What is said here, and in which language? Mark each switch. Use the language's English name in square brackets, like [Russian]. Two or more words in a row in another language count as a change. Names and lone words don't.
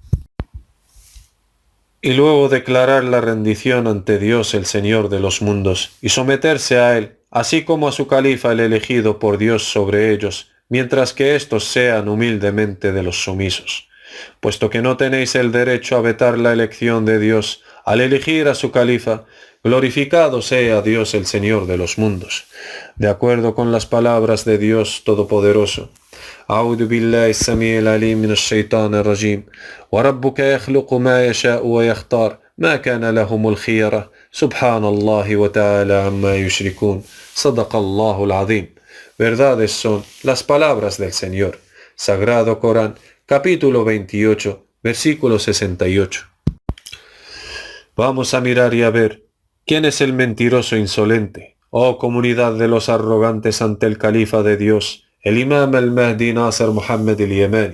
[Spanish] Y luego declarar la rendición ante Dios el Señor de los mundos, y someterse a Él, así como a su califa el elegido por Dios sobre ellos, mientras que éstos sean humildemente de los sumisos, puesto que no tenéis el derecho a vetar la elección de Dios al elegir a su califa. Glorificado sea Dios el Señor de los mundos, de acuerdo con las palabras de Dios Todopoderoso. [Arabic] أعوذ بالله السميع العليم من الشيطان الرجيم وربك يخلق ما يشاء ويختار ما كان لهم الخيرة سبحان الله وتعالى عما يشركون صدق الله العظيم. [Spanish] Verdades son las palabras del Señor. Sagrado Corán, capítulo 28, versículo 68. Vamos a mirar y a ver, ¿quién es el mentiroso insolente? Oh comunidad de los arrogantes ante el califa de Dios, el imam al-Mahdi Nasser Muhammad al-Yamani.